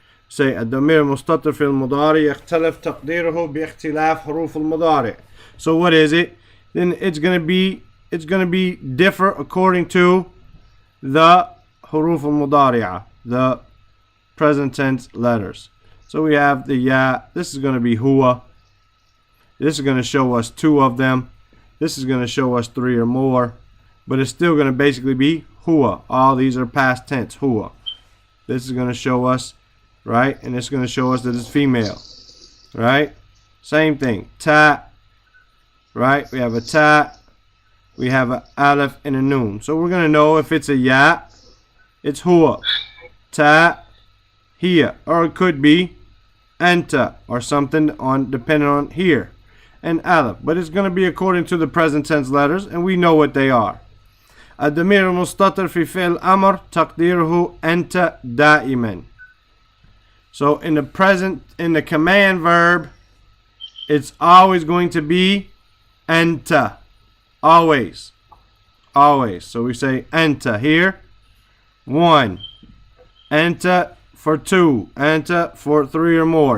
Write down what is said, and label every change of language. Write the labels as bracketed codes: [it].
[en] Say [ar] الضمير المستتر في المضارع يختلف تقديره باختلاف حروف المضارع. [en] So what is it? Then it's gonna be differ according to the حروف المضارعة, the present tense letters. So we have the ya. This is gonna be huwa. This is gonna show us 2 of them. This is gonna show us 3 or more. But it's still gonna basically be huwa. All these are past tense, huwa. This is gonna show us, right? And it's gonna show us that it's female, right? Same thing, ta, right? We have a ta, we have an aleph and a noon. So we're gonna know if it's a ya, it's huwa, ta, hiya, or it could be anta or something on depending on here, and aleph. But it's gonna be according to the present tense letters, and we know what they are. [ar] الضمير المستتر في فعل أمر تقديره أنت دائما. [en] So in the command verb, it's always going to be anta. Always. So we say anta here. 1. Anta for 2. Anta for 3 or more.